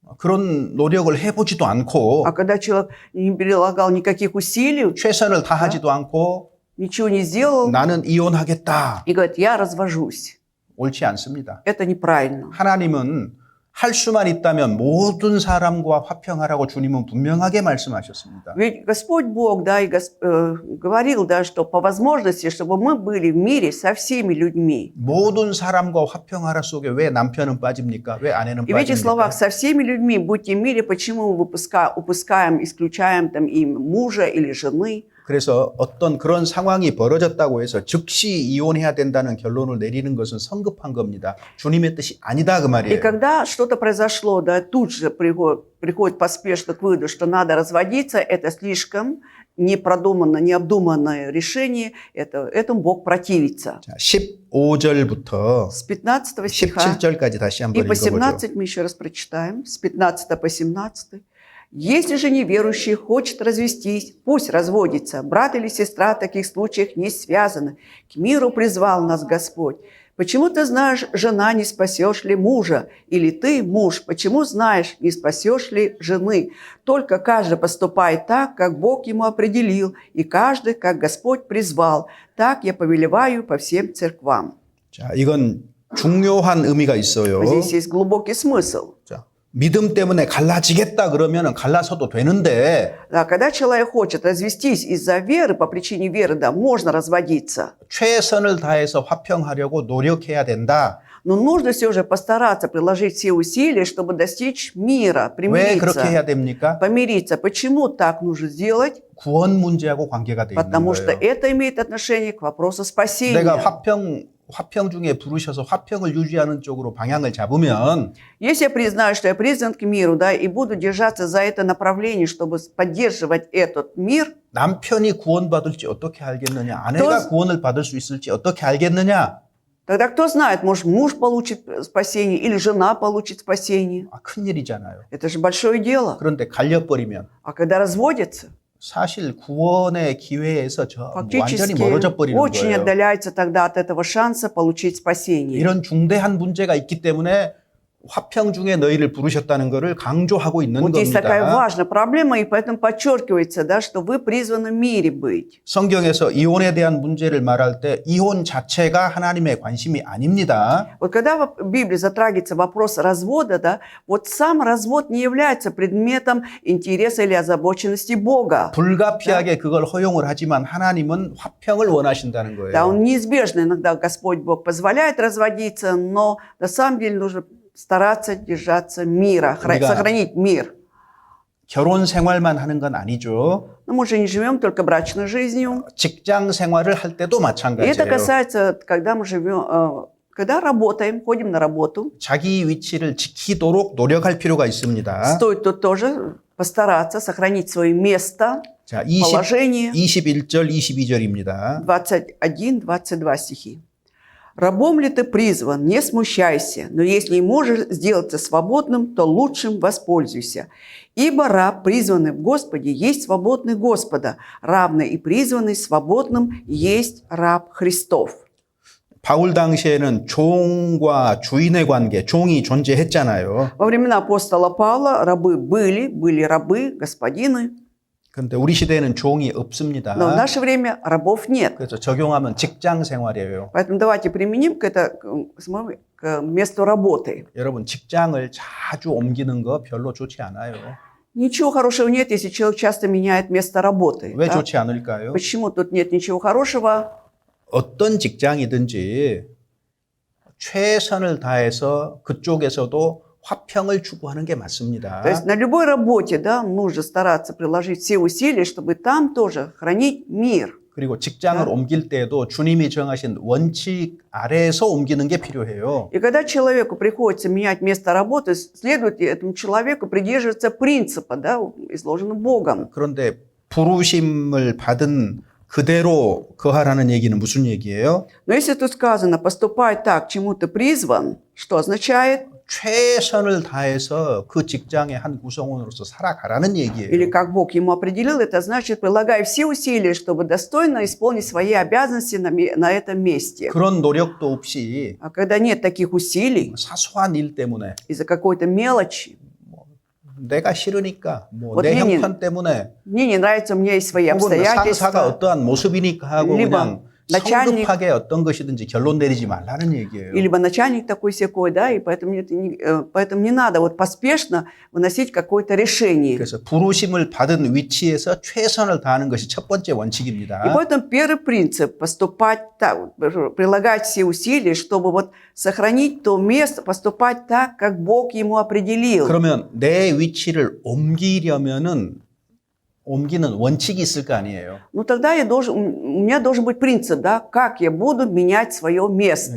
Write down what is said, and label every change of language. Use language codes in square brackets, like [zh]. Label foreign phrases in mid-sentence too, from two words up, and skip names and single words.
[ko] 그런 노력을 해보지도 않고 [ru] А когда человек не прилагал никаких усилий, [ko] 최선을 다하지도 않고 [ru] ничего не сделал, [ko] 나는 이혼하겠다. [ru] и говорит, я развожусь. [ko] 옳지 않습니다. [ru] Это неправильно. [ko] 하나님은 할 수만 있다면 모든 사람과 화평하라고 주님은 분명하게 말씀하셨습니다. [ru] Ведь Господь Бог, да, и говорил, да, что по возможности, чтобы мы были в мире со всеми людьми. [ko] 모든 사람과 화평하라 속에 왜 남편은 빠집니까? 왜 아내는 [ru] И в этих [ko] 빠집니까? [ru] словах со всеми людьми будьте в мире, почему мы упускаем, исключаем там им мужа или жены? [ko] 그래서 어떤 그런 상황이 벌어졌다고 해서 즉시 이혼해야 된다는 결론을 내리는 것은 성급한 겁니다. 주님의 뜻이 아니다 그 [ru] И [ko] 말이에요. [ru] когда что-то произошло, да, тут же приходит поспешно к выводу, что надо разводиться, это слишком непродуманное, необдуманное решение, этому Бог противится. [ko] 자, 15절부터 [ru] С 15 стиха [ko] 17절까지 다시 [ru] и [ko] 한번 [ru] по [ko] 읽어보죠. [ru] 17 мы еще раз прочитаем, с 15 по 17. «Если же неверующий хочет развестись, пусть разводится. Брат или сестра в таких случаях не связаны. К миру призвал нас Господь. Почему ты знаешь, жена, не спасешь ли мужа? Или ты, муж, почему знаешь, не спасешь ли жены? Только каждый поступает так, как Бог ему определил, и каждый, как Господь призвал. Так я повелеваю по всем церквам». [ko] 자, 이건 중요한 의미가 있어요. [ru] Здесь есть глубокий смысл. [ko] 자, 믿음 때문에 갈라지겠다 그러면 갈라서도 되는데 [ru] Да, когда человек хочет развестись из-за веры, по причине веры, да, можно разводиться. [ko] 최선을 다해서 화평하려고 노력해야 된다. [ru] Но нужно все же постараться приложить все усилия, чтобы достичь мира, [ko] 왜 그렇게 해야 [ru] примириться, [ko] 됩니까? [ru] помириться. Почему так нужно сделать? [ko] 구원 문제하고 관계가 돼 있는 [ru] Потому что [ko] 거예요. [ru] это имеет отношение к вопросу спасения. [ko] 내가 화평 중에 부르셔서 화평을 유지하는 쪽으로 방향을 잡으면 [ru] Если я признаю, что я призван к миру, да, и буду держаться за это направление, чтобы поддерживать этот мир, [ko] 남편이 구원받을지 어떻게 알겠느냐? 아내가 구원을 받을 수 있을지 어떻게 알겠느냐? [ru] тогда кто знает, может, муж получит спасение или жена получит спасение. [ko] 아, 큰일이잖아요. [ru] Это же большое дело. [ko] 그런데 갈려버리면 [ru] А когда разводятся, [ko] 사실 구원의 기회에서 완전히 [ru] фактически [ko] 멀어져 버리는 [ru] очень [ko] 거예요. [ru] отдаляется тогда от этого шанса получить спасение. [ko] 이런 중대한 문제가 있기 때문에 화평 중에 너희를 부르셨다는 것을 강조하고 있는 [ru] Вот есть такая [ko] 겁니다. [ru] важная проблема, и поэтому подчеркивается, да, что вы призваны в мире быть. [ko] 성경에서 이혼에 대한 문제를 말할 때 이혼 자체가 하나님의 관심이 아닙니다. [ru] Вот когда в Библии затрагивается вопрос развода, да, вот сам развод не является предметом интереса или озабоченности Бога. [ko] 불가피하게 그걸 허용을 하지만 하나님은 화평을 원하신다는 [ru] Да, он [ko] 거예요. [ru] неизбежно, иногда Господь Бог позволяет разводиться, но на самом деле нужно стараться держаться мира, [ko] 우리가 [ru] сохранить мир. [ko] 결혼 생활만 하는 건 아니죠. [ru] Но мы же не живем только брачной жизнью. [ko] 직장 생활을 할 때도 [ru] И это [ko] 마찬가지예요. [ru] касается, когда мы живем, когда работаем, ходим на работу. [ko] 자기 위치를 지키도록 노력할 필요가 있습니다. [ru] Стоит тут тоже постараться сохранить свое место, [ko] 자, [ru] положение. [ko] 21절, 22절입니다. [ru] 21-22 стихи. «Рабом ли ты призван, не смущайся, но если не можешь сделаться свободным, то лучшим воспользуйся. Ибо раб, призванный в Господе, есть свободный Господа, равный и призванный свободным есть раб Христов». [ko] 바울 당시에는 종과 주인의 관계, 종이 존재했잖아요. [ru] Во времена апостола Павла рабы были рабы, господины, [ko] 그런데 우리 시대에는 종이 없습니다. [ru] но в наше время рабов нет. [ko] 그래서 적용하면 직장 생활이에요. [ru] Поэтому давайте применим к месту работы. [ko] 여러분, 직장을 자주 옮기는 거 별로 좋지 않아요. [ru] Ничего хорошего нет, если человек часто меняет место работы. [ko] 왜 [ru] да? [ko] 좋지 않을까요? [ru] Почему тут нет ничего хорошего? [ko] 어떤 직장이든지 최선을 다해서 그쪽에서도 화평을 추구하는 게 맞습니다. [ru] То есть на любой работе, да, нужно стараться приложить все усилия, чтобы там тоже хранить мир. [ko] 그리고 직장을 옮길 때에도 주님이 정하신 원칙 아래에서 옮기는 게 필요해요. [ru] И когда человеку приходится менять место работы, следует этому человеку придерживаться принципа, да, изложенного Богом. [ko] 그런데 부르심을 받은 그대로 거하라는 얘기는 무슨 얘기예요? [ru] Но если тут сказано «поступай так, к чему ты призван», что означает? [ko] 최선을 다해서 그 직장의 한 구성원으로서 살아가라는 얘기예요. [ru] Или как Бог ему определил, это значит прилагай все усилия, чтобы достойно исполнить свои обязанности на этом месте. [ko] 그런 노력도 없이 [ru] А когда нет таких усилий, [ko] 사소한 일 때문에 [ru] из-за какой-то мелочи, [ko] 내가 싫으니까 뭐 [ru] Вот [ko] 내 [ru] мне [ko] 형편 때문에 [ru] мне не нравится, у меня есть свои [ko] 혹은 상사가 [ru] обстоятельства, [ko] 어떠한 모습이니까 하고 [ru] либо [ko] 그냥 [ru] начальник, [ko] 성급하게 어떤 것이든지 결론 내리지 말라는 얘기예요. [ru] либо начальник такой-сякой, да, и поэтому не надо вот поспешно выносить какое-то решение. [ko] 그래서 부르심을 받은 위치에서 최선을 다하는 것이 첫 번째 [ru] И [ko] 원칙입니다. [ru] поэтому первый принцип – поступать так, прилагать все усилия, чтобы вот сохранить то место, поступать так, как Бог ему определил. [ko] 그러면 내 위치를 옮기는 원칙이 있을 거 아니에요. [ru] Ну тогда у меня должен быть принцип, да, как я буду менять свое место.